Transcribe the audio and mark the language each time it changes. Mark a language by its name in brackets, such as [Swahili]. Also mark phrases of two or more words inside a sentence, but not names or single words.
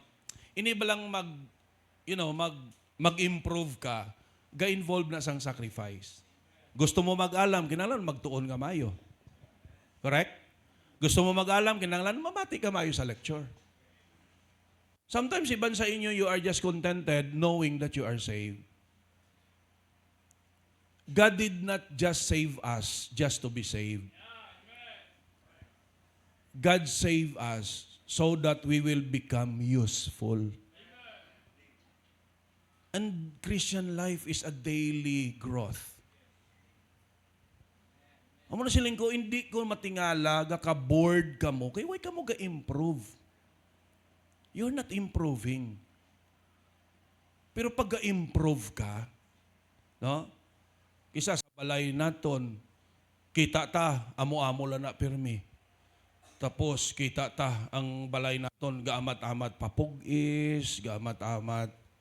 [Hiligaynon] Ini ba lang mag-improve ka, ga-involve na sang sacrifice. Gusto mo mag-alam, kinahanglan magtuon ka mayo. Correct? Gusto mo mag-alam, kinahanglan mamati ka mayo sa lecture. Sometimes, iban sa inyo, [English] you are just contented knowing that you are saved. God did not just save us just to be saved. God saved us so that we will become useful. And Christian life is a daily growth. [Hiligaynon] Amo na siling ko, hindi ko matingala, ka-board ka mo, kaya [English] why ka mo [Hiligaynon] ga-improve? [English] You're not improving. [Hiligaynon] Pero pag ga-improve ka, no? Kisa sa balay naton, kita ta, amo-amo lang na pirmi. Tapos kita ta, ang balay naton, gaamat-amat papugis, gaamat-amat.